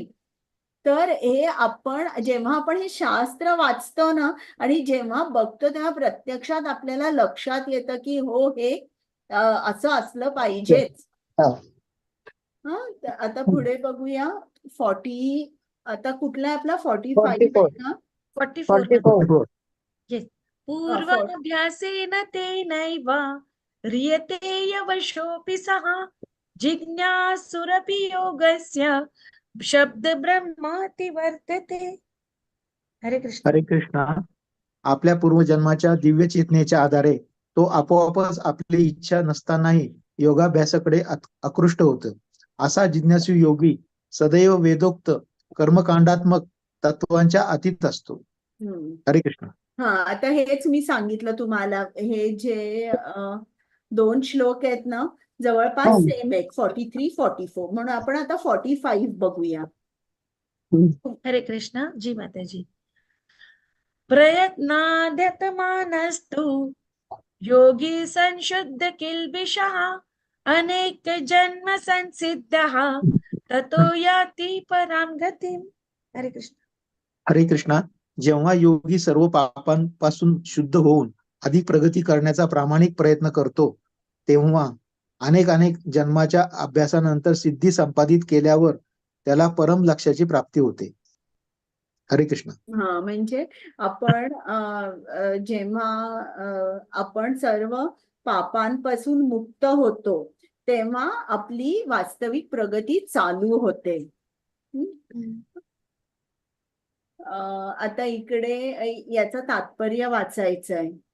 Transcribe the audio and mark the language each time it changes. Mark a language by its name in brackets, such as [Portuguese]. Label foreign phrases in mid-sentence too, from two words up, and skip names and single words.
[Marathi] तर हे आपण जेव्हा आपण हे शास्त्र वाचतो ना आणि जेव्हा बघतो तेव्हा प्रत्यक्षात आपल्याला लक्षात येतं की हो हे असं असलं पाहिजेच. आता पुढे बघूया 40. आता कुठला आहे आपला 45 आहे का? 44 येस. [Sanskrit] पूर्वाभ्यासेन तेनैव ह्रियते यवशोऽपि सः जिज्ञासुरपि योगस्य शब्द ब्रह्माति वर्तते. [Marathi] हरे कृष्ण. हरे कृष्णा. आपल्या पूर्वजन्माच्या दिव्य चेतनेच्या आधारे तो आपोआपच आपली इच्छा नसतानाही योगाभ्यासाकडे आकृष्ट होतो. असा जिज्ञासू योगी सदैव वेदोक्त कर्मकांडात्मक तत्वांच्या अतीत असतो. हरे कृष्ण. आता हेच मी सांगितलं तुम्हाला. हे जे 2 श्लोक आहेत ना जवळपास सेम आहेत, 43, 44. म्हणून आपण आता 45 बघूया. हरे कृष्ण. जी माताजी. [Sanskrit] प्रयत्नाद्यतमानस्तु योगी संशुद्ध किल्बिषः अनेक जन्म संसिद्धः ततो याति परां गतिम्. [Marathi] हरे कृष्ण. हरे कृष्णा. जेव्हा योगी सर्व पापांपासून शुद्ध होऊन अधिक प्रगती करण्याचा प्रामाणिक प्रयत्न करतो, तेव्हा अनेक जन्माच्या अभ्यासानंतर सिद्धी संपादित केल्यावर त्याला परम लक्ष्याची प्राप्ती होते. हरे कृष्ण. हा, म्हणजे आपण जेव्हा आपण सर्व पापांपासून मुक्त होतो तेव्हा आपली वास्तविक प्रगती चालू होते. आता इकडे याचं तात्पर्य वाचायचं आहे.